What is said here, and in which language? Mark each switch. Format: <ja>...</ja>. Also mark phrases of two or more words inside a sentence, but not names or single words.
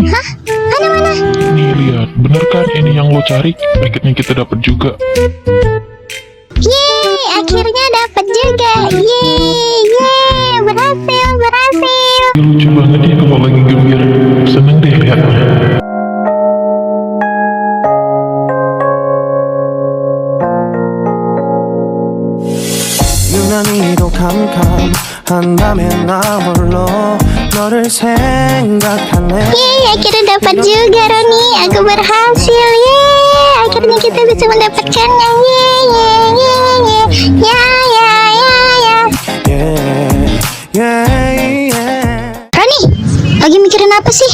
<id>Hah? Mana? Nih, lihat, bener kan ini yang lo cari? Akhirnya kita dapat juga. Yeay, akhirnya dapat juga. Yeay, berhasil. Lucu banget ya kalau lagi gembira. Seneng deh lihatnya.</id> <ko>유난히도 캄캄한 밤에 나 홀로 너를 생각하네.</ko> <id>Yeay, akhirnya dapat juga Roni. Aku berhasil. Yeay, akhirnya kita bisa mendapatkannya. Yeay. Roni, lagi mikirin apa sih?</id>